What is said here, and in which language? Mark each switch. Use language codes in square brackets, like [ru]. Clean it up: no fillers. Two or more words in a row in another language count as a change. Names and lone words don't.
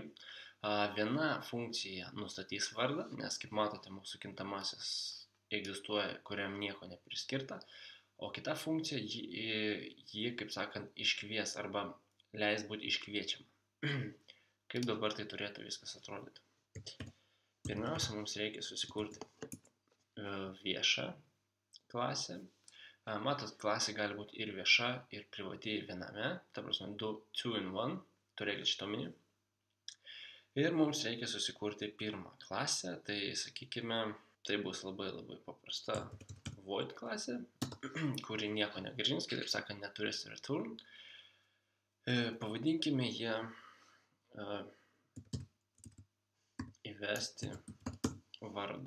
[lt] Viena funkcija nustatys vardą, nes kaip matote, mūsų kintamasis egzistuoja, kuriam nieko nepriskirta, o kita funkcija jį kaip sakant, iškvies arba leis būti iškviečiam. Kaip dabar tai turėtų viskas atrodyti? Pirmiausia, mums reikia susikurti viešą klasę. Matot, klasė gali būti ir vieša, ir privati viename, ta prasme, [en] two in one, [lt] turėkit šito omeny. Ir mums reikia susikurti pirmą klasę, tai sakykime, tai bus labai paprasta void klasė, kuri nieko negrąžins, kitaip sakant, neturės return. Pavadinkime ją įvesti vardą.